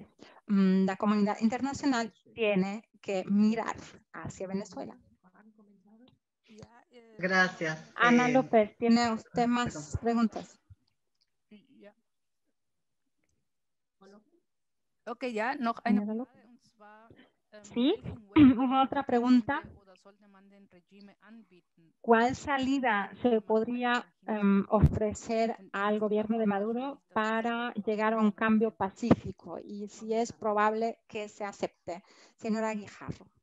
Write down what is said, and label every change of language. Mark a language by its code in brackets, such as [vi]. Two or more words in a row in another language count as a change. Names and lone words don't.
[es] La comunidad internacional tiene que mirar hacia Venezuela. Gracias. Ana López, ¿tiene usted más preguntas? Ok, ya, [de] noch eine [es] Señora [de] Frage, [es] López. [de] und zwar, [es] Sí, hubo otra pregunta. ¿Cuál salida se podría ofrecer al gobierno de Maduro para llegar a un cambio pacífico? Y si es probable que se acepte. Señora Guijarro.